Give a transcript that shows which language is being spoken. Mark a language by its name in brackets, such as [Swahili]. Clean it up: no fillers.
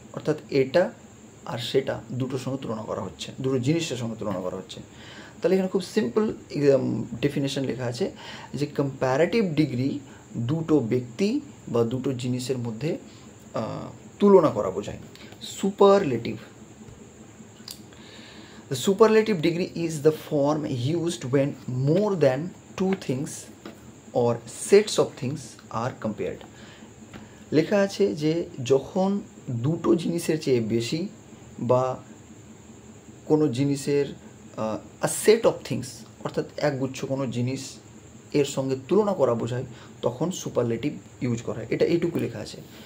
[Bangla] অর্থাৎ এটা আর সেটা দুটোর সঙ্গে তুলনা করা হচ্ছে, দুটো জিনিসের সঙ্গে তুলনা করা হচ্ছে। তাহলে এখানে খুব সিম্পল ডেফিনেশন লেখা আছে যে কম্প্যারেটিভ ডিগ্রি দুটো ব্যক্তি বা দুটো জিনিসের মধ্যে তুলনা করা বোঝায়। [English] Superlative, the superlative degree is the form used when more than two things or sets of things are compared. [Bangla] লেখা আছে যে যখন দুটো জিনিসের চেয়ে বেশি বা কোনো জিনিসের [English] a set of things, [Bangla] অর্থাৎ একগুচ্ছ কোনো জিনিস এর সঙ্গে তুলনা করা বোঝায়, তখন সুপারলেটিভ ইউজ করা হয়। এটা এইটুকু লেখা আছে।